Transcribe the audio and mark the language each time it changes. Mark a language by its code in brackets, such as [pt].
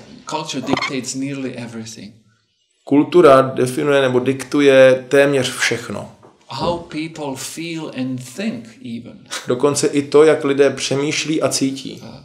[en] Culture dictates nearly everything. [cs] Kultura definuje nebo diktuje téměř všechno. [en] How people feel and think even. [cs] Dokonce i to, jak lidé přemýšlí a cítí.